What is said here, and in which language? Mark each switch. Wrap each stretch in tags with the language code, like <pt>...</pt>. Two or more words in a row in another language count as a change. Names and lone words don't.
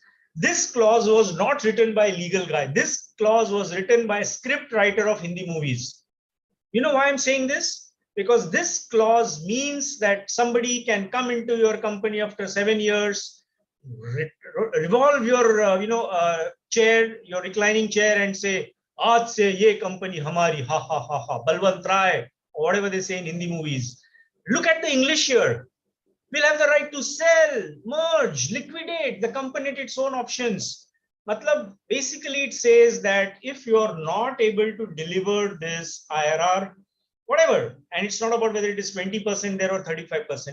<en>This clause was not written by a legal guy. This clause was written by a script writer of Hindi movies. You know why I'm saying this? Because this clause means that somebody can come into your company after 7 years, revolve your chair, your reclining chair, and say,</en> <hi>"आज से ये कंपनी हमारी,</hi> <en>ha ha ha ha, Balwant Rai," or whatever they say in Hindi movies. Look at the English here. We'll have the right to sell, merge, liquidate the company at its own options. Matlab, basically it says that if you're not able to deliver this IRR, whatever, and it's not about whether it is 20% there or 35%.</en>